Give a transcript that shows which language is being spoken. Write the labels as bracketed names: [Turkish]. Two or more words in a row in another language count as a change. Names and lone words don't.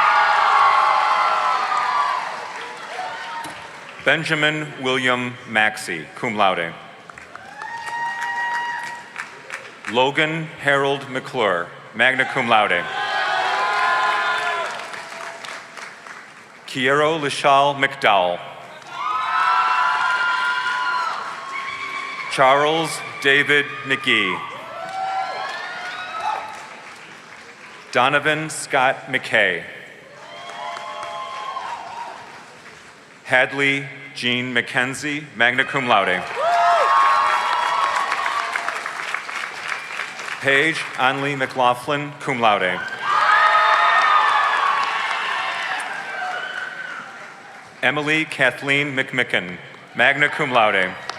[English] Benjamin William Maxey, [Latin] cum laude. [English] Logan Harold McClure, [Latin] magna cum laude. [English] Kiero Lishal McDowell. Charles David McGee. Donovan Scott McKay. Hadley Jean McKenzie, [Latin] magna cum laude. [English] Paige Anley McLaughlin, [Latin] cum laude. [English] Emily Kathleen McMicken, [Latin] magna cum laude.